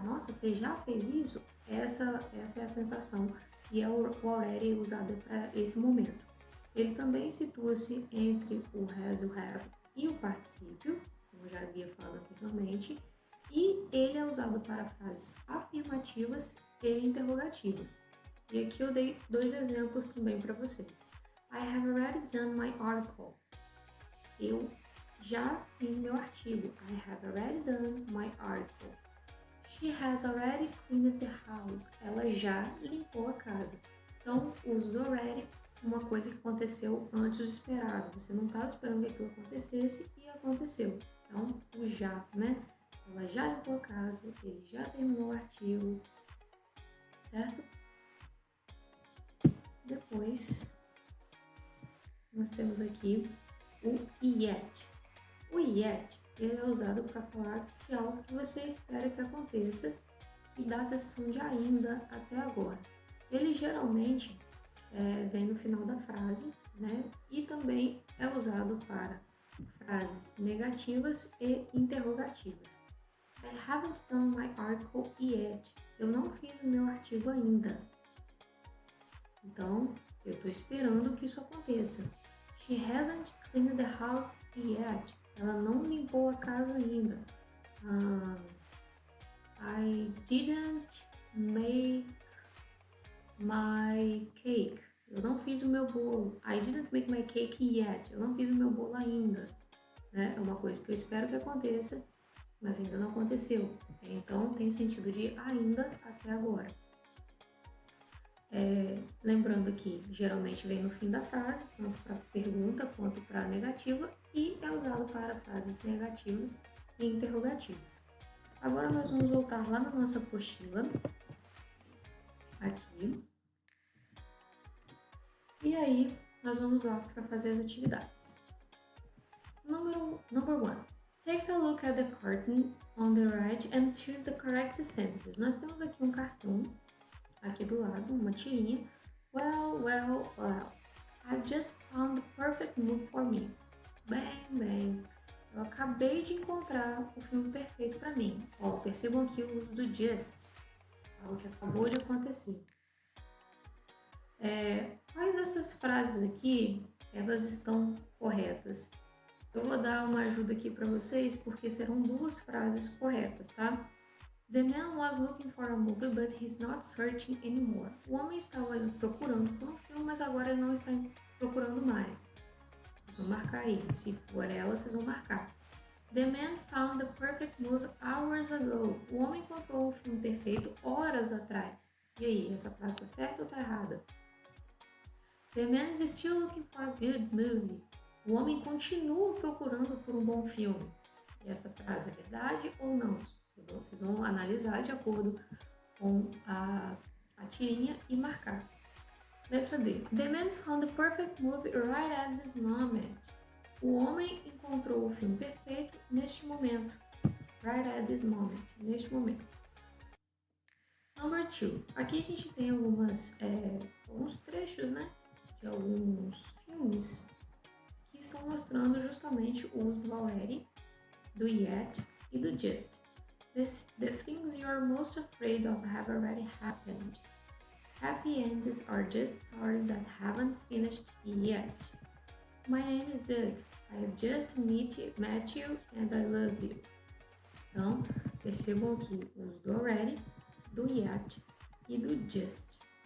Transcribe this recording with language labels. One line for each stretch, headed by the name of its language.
Portuguese: Nossa, você já fez isso? Essa é a sensação e é o already usado para esse momento. Ele também situa-se entre o has, o have e o particípio, como eu já havia falado anteriormente, e ele é usado para frases afirmativas e interrogativas. E aqui eu dei dois exemplos também para vocês.
English: I have already done my article.
Portuguese: Eu já fiz meu artigo.
English: I have already done my article. She has already cleaned the house.
Portuguese: Ela já limpou a casa. Então, o uso do already, uma coisa que aconteceu antes do esperado. Você não estava esperando que aquilo acontecesse e aconteceu. Então, o já, Ela já limpou a casa, ele já terminou o artigo, certo? Depois, nós temos aqui o yet. O yet, ele é usado para falar de algo que você espera que aconteça e dá a sensação de ainda até agora. Ele geralmente vem no final da frase, E também é usado para frases negativas e interrogativas.
English: I haven't done my article yet.
Portuguese: Eu não fiz o meu artigo ainda. Então, eu estou esperando que isso aconteça.
English: She hasn't cleaned the house yet.
Portuguese: Ela não limpou a casa ainda.
English: I didn't make my cake.
Portuguese: Eu não fiz o meu bolo.
English: I didn't make my cake yet.
Portuguese: Eu não fiz o meu bolo ainda. É uma coisa que eu espero que aconteça, mas ainda não aconteceu. Então, tem o sentido de ainda até agora. Lembrando que geralmente vem no fim da frase, tanto para pergunta quanto para negativa, e é usado para frases negativas e interrogativas. Agora nós vamos voltar lá na nossa apostila, aqui, e aí nós vamos lá para fazer as atividades.
English: Number 1. Take a look at the cartoon on the right and choose the correct sentences.
Portuguese: Nós temos aqui um cartoon, aqui do lado, uma tirinha.
English: Well, I've just found the perfect move for me.
Portuguese: Bem, eu acabei de encontrar o filme perfeito para mim. Ó, percebam aqui o uso do just, algo que acabou de acontecer. Quais dessas frases aqui, elas estão corretas? Eu vou dar uma ajuda aqui para vocês, porque serão duas frases corretas, tá?
English: The man was looking for a movie, but he's not searching anymore.
Portuguese: O homem estava procurando por um filme, mas agora ele não está procurando mais. Vocês vão marcar aí. Se for ela, vocês vão marcar.
English: The man found the perfect movie hours ago.
Portuguese: O homem encontrou o filme perfeito horas atrás. E aí, essa frase está certa ou está errada?
English: The man is still looking for a good movie.
Portuguese: O homem continua procurando por um bom filme. E essa frase é verdade ou não? Vocês vão analisar de acordo com a tirinha e marcar. Letra D.
English: The man found the perfect movie right at this moment.
Portuguese: O homem encontrou o filme perfeito neste momento.
English: Right at this moment.
Portuguese: Neste momento.
English: Number 2.
Portuguese: Aqui a gente tem alguns trechos, né? De alguns filmes que estão mostrando justamente o uso do already, do yet e do just.
English: The things you are most afraid of have already happened. Happy ends are just stories that haven't finished yet. My name is Doug. I have just met you and I love you.
Portuguese: Então, percebam aqui o uso do already, do yet e do just.